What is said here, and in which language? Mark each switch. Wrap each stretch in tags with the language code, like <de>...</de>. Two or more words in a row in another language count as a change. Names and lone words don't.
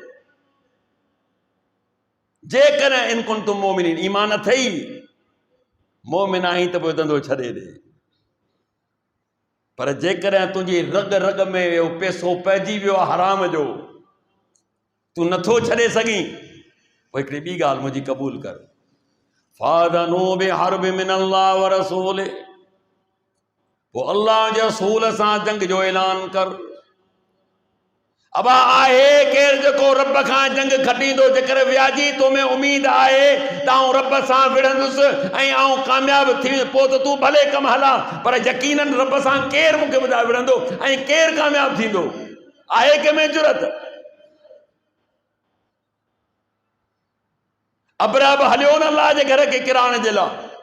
<sd>जेकॾहिं</sd> <ar>إن كنتم مؤمنين,</ar> <sd>ईमान अथई, मोमिन आहीं त पोइ धंधो छॾे ॾे। पर जेकॾहिं तुंहिंजी रग रग में इहो पैसो पइजी वियो आहे हराम जो, तूं नथो छॾे सघीं, पोइ हिकिड़ी ॿी ॻाल्हि मुंहिंजी क़बूल कर।</sd> <ar>فأذنوا بحرب من الله و رسول,</ar> <sd>पोइ अल्लाह जे रसूल सां जंग जो ऐलान कर। अबा आहे केरु जेको रब खां जंग खटींदो, जेकर वियाजी तोमें उम्मीद आहे त आउं रब सां विढ़ंदुसि ऐं आउं कामयाब थी, पोइ त तूं भले कमु हला, पर यकीनन रब सां केरु मूंखे ॿुधाए विढ़ंदो ऐं केरु कामयाब थींदो? आहे कंहिंमें जुरत? अबरा बि हलियो न अल्लाह जे घर खे किराइण जे लाइ।</sd>